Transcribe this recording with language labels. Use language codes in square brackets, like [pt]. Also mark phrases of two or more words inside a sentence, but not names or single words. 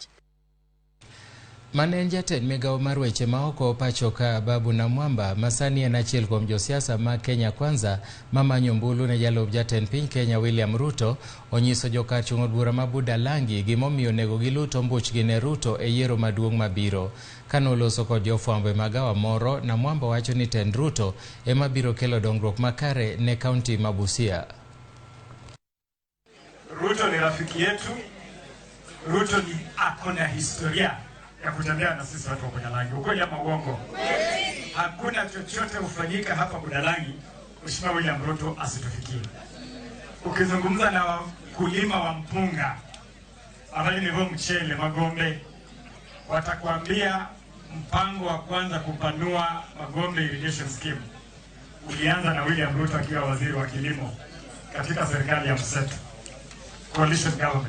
[luo] Mane en jatend migawo mar weche maoko pacho ka Babu Namwamba masani en achiel kuom josiasa ma Kenya Kwanza mamanyo mbulu ne jalup jatend piny Kenya William Ruto onyiso jokar chung od bura ma Budalangi gimomiyo nego giluto mbuchgi ne Ruto e yiero maduong' mabiro. Kanoloso kod jofwambo e magawa moro, Namwamba wacho ni tend Ruto ema biro kelo dongruok makare ne kaunti ma Busia. [sw] Ruto ni rafiki yetu. Ruto ni akona historia ya kutembea na sisi watu wa Budalangi. Ukweli ama uongo? Hakuna chochote ufanyika hapa Budalangi Mheshimiwa William Ruto asitufikie. Ukizungumza na wakulima wa mpunga ambaye ni mchele Magombe, watakwambia mpango wa kwanza kupanua Magombe irrigation scheme ulianza na William Ruto akiwa waziri wa kilimo katika serikali ya mseto [en] coalition government.